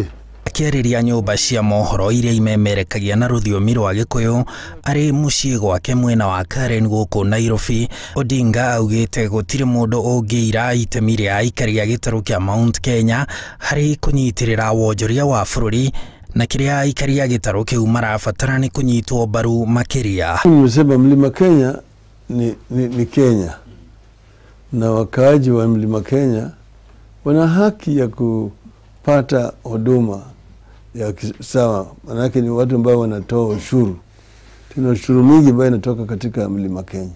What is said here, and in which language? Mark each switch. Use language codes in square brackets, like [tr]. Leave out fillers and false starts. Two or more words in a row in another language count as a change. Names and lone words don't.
[ki] Akĩarĩria nyũmba cia mohoro iria imemerekagia na rũthiomi rwa Gĩkũyũ arĩ mũciĩ gwake mwena wa Karen gũkũ Nairobi, Odinga augĩte gũtirĩ mũndũ ũngĩira itemi rĩa aikari a gĩtarũ kĩa Mount Kenya harĩ kũnyitĩrĩra wonjoria wa bũrũri, na kĩrĩa aikari a gĩtarũ kĩu marabatara nĩ kũnyitwo mbaru makĩria. [sw] Nimesema Mlima Kenya ni Kenya, na wakaaji wa Mlima Kenya wana haki ya kupata huduma ya sawa, manake ni watu ambao wanatoa ushuru. Tuna ushuru mingi ambayo inatoka katika Mlima Kenya.